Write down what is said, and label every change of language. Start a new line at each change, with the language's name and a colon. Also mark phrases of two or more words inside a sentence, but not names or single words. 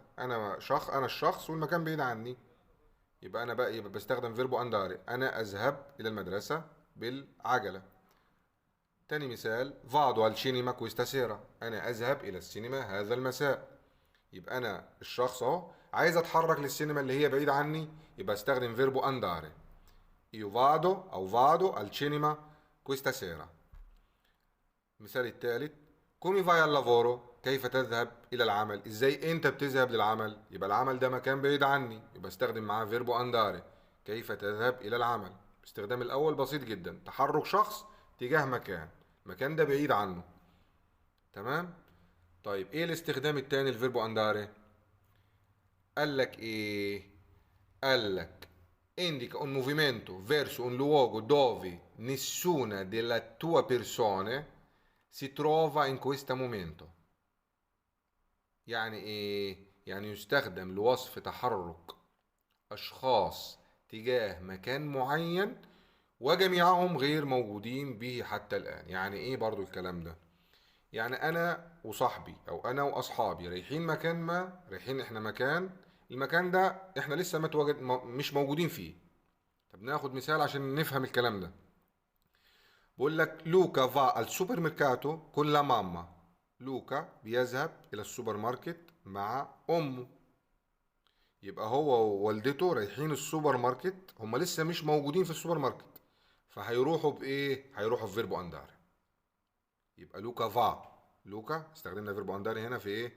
Arabic: أنا الشخص والمكان بعيد عني. يبقى بستخدم فيربو أنداري: أنا أذهب إلى المدرسة بالعجلة. تاني مثال:
Italian: vado al cinema questa sera
Arabic: أنا أذهب إلى السينما هذا المساء. يبقى أنا الشخص أهو عايز أتحرك للسينما اللي هي بعيدة عني، يبقى استخدم فيربو أنداري:
Italian: io vado
Arabic: أو
Italian: vado al cinema questa sera.
Arabic: المثال الثالث:
Italian: come vai al lavoro
Arabic: كيف تذهب إلى العمل. إزاي أنت بتذهب للعمل؟ يبقى العمل ده مكان بعيد عني، يبقى استخدم معاه فيربو أنداري: كيف تذهب إلى العمل. الاستخدام الأول بسيط جدا، تحرك شخص تجاه مكان، المكان ده بعيد عنه. تمام؟ طيب إيه الاستخدام الثاني الفيربو أنداري؟ قال لك إيه؟ قال لك
Italian: indica un movimento verso un luogo dove nessuna delle tue persone si trova in questo momento.
Arabic: يعني ايه؟ يعني يستخدم لوصف تحرك اشخاص تجاه مكان معين وجميعهم غير موجودين به حتى الآن. يعني ايه برضو الكلام ده؟ يعني انا وصاحبي او انا واصحابي رايحين مكان ما، رايحين احنا مكان، المكان ده احنا لسه مش موجودين فيه. طب ناخد مثال عشان نفهم الكلام ده. بقول لك
Italian: لوكا va al supermercato con la mamma.
Arabic: لوكا بيذهب الى السوبر ماركت مع امه. يبقى هو ووالدته رايحين السوبر ماركت، هم لسه مش موجودين في السوبر ماركت، فهيروحوا بايه؟ هيروحوا في فيربو اندار. يبقى لوكا فا، لوكا استخدمنا فيربو اندار هنا في ايه؟